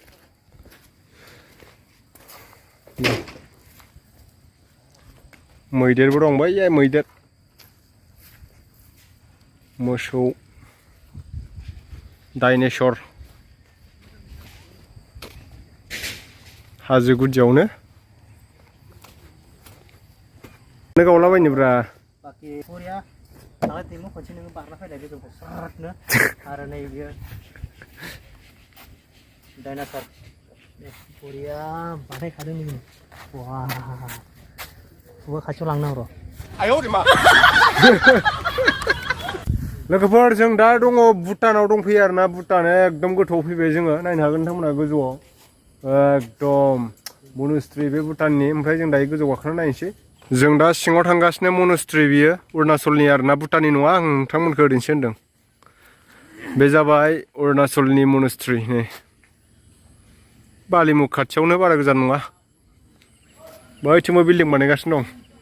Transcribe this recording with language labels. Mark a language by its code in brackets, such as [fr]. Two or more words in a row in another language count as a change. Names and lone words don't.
[brx] मैदेरबो दं बैयाय मैदेर मोसौ डाइनेसर हाजो गुदियावनो गावलाबायनोब्रा डाइनासर बरिया बानायखादों नोङो वा बबेबा खाथियाव लांनांगौ र' [zh] 哎呦我的妈 [brx] लोगोफोर जों दा दङ भुटानाव दंफैयो आरोना भुटान एकदम गोथौआव फैबाय जोङो नायनो हागोन नोंथांमोना गोजौआव एकदम मनुस्ट्रि बे भुटाननि ओमफ्राय जों दायो गोजौ गाखोना नायनोसै जों दा सिङाव थांगासिनो मनुस्ट्रि बियो अरुणाचलनि आरोना भुटाननि नङा आं नोंथांमोनखौ ओरैनोसो होनदों बे जाबाय अरुणाचलनि मनुस्ट्रि नै बालिमुख खाथियावनो बारा गोजान नङा बैथिंबो बिल्डिं बानायगासिनो दं